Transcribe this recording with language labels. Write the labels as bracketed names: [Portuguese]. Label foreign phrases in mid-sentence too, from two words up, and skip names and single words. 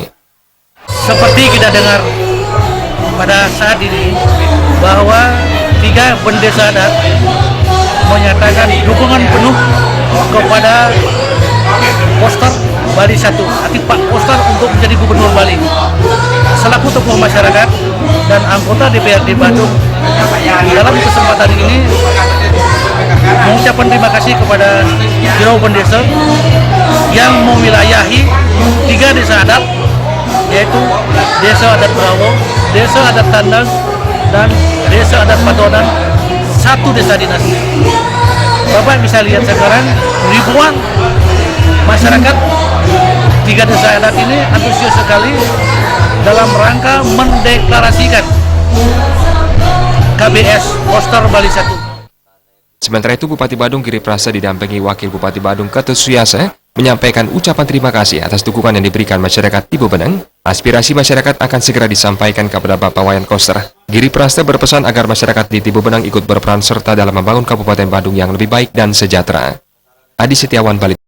[Indonesian] Seperti kita dengar pada saat ini bahwa tiga pendesa adat menyatakan dukungan penuh kepada Koster Bali 1, arti Pak Koster untuk menjadi Gubernur Bali. Selaku tokoh masyarakat dan anggota DPRD Badung, dalam kesempatan ini mengucapkan terima kasih kepada Biro Pendesa yang mewilayahi tiga desa adat, yaitu Desa Adat Berawa, Desa Adat Tandang, dan Desa Adat Padonan, satu desa dinas. Bapak bisa lihat sekarang ribuan masyarakat tiga desa adat ini antusias sekali dalam rangka mendeklarasikan KBS Koster Bali 1. Sementara itu, Bupati Badung Giri Prasta didampingi Wakil Bupati Badung Ketut Suyase menyampaikan ucapan terima kasih atas dukungan yang diberikan masyarakat Tibu Beneng. Aspirasi masyarakat akan segera disampaikan kepada Bapak Wayan Koster. Giri Prasta berpesan agar masyarakat di Tibu Beneng ikut berperan serta dalam membangun Kabupaten Badung yang lebih baik dan sejahtera. Adi Setiawan, Bali.